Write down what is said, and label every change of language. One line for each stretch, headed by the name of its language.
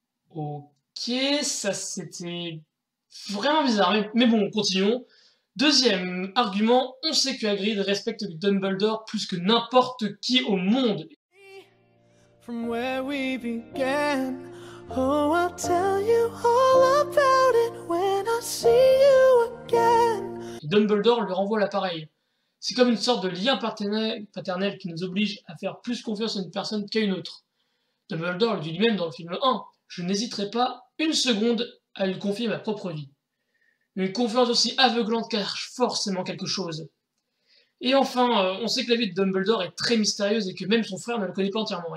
French: Ok, ça c'était vraiment bizarre, mais bon, continuons. Deuxième argument, on sait que Hagrid respecte Dumbledore plus que n'importe qui au monde.
English: From where we began. Oh, I'll tell you all about it when I see you again.
French: Et Dumbledore lui renvoie l'appareil. C'est comme une sorte de lien paternel qui nous oblige à faire plus confiance à une personne qu'à une autre. Dumbledore le dit lui-même dans le film 1, je n'hésiterai pas une seconde à lui confier ma propre vie. Une confiance aussi aveuglante cache forcément quelque chose. Et enfin, on sait que la vie de Dumbledore est très mystérieuse et que même son frère ne le connaît pas entièrement.